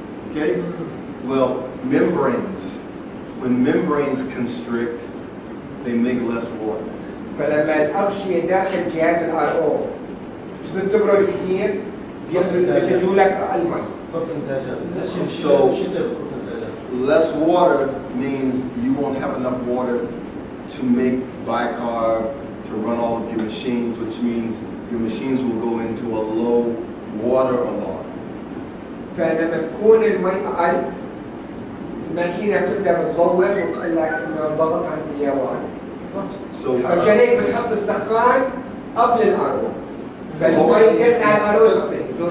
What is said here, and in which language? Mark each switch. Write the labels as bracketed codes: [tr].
[en] Okay? Well, membranes, when membranes constrict, they make less water. [ar] فلما الأغشية داخل جهاز الRO بتبرد كثير بيخرجوا لك أقل مي. [en] So less water means you won't have enough water to make bicarb, to run all of your machines, which means your machines will go into a low water alarm. [ar] فلما تكون المي أقل الماكينة بتبدأ بتزود وتقول لك إنه الضغط عندي واطي. عشان هيك بتحط السخان قبل الRO. فالمي تفتح الRO سخنة.